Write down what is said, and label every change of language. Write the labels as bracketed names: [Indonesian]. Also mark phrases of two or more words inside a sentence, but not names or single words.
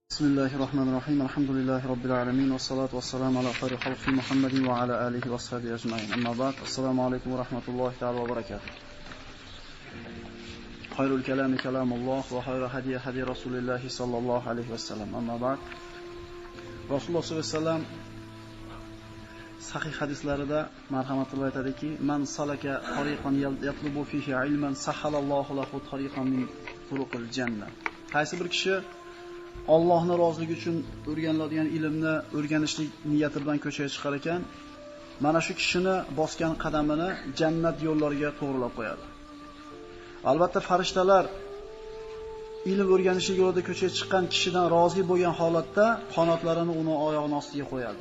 [Arabic] بسم الله الرحمن الرحيم. الحمد لله رب العالمين والصلاة والسلام على خير خلقه محمد وعلى آله وصحبه أجمعين. أما بعد. السلام عليكم ورحمة الله تعالى وبركاته. خير الكلام كلام الله وخير الهدي هدي رسول الله صلى الله عليه وسلم. أما بعد. [Uzbek] Rasululloh [Arabic] صلى الله عليه وسلم [Uzbek] sahih hadislarida marhamatulloh aytadiki, [Arabic] "من سلك طريقا يطلب فيه علما سهل الله له طريقا من طرق الجنة." [Uzbek] Qaysi bir kishi Allohning roziligi uchun o'rganiladigan ilmni o'rganishlik niyati bilan ko'chaga chiqar ekan, mana shu kishini bosgan qadamini jannat yo'llariga to'g'rilab qo'yadi. Albatta farishtalar ilm o'rganishlik yo'lida ko'chaga chiqqan kishidan rozi bo'lgan holatda qanotlarini uni oyog'ining ostiga qo'yadi.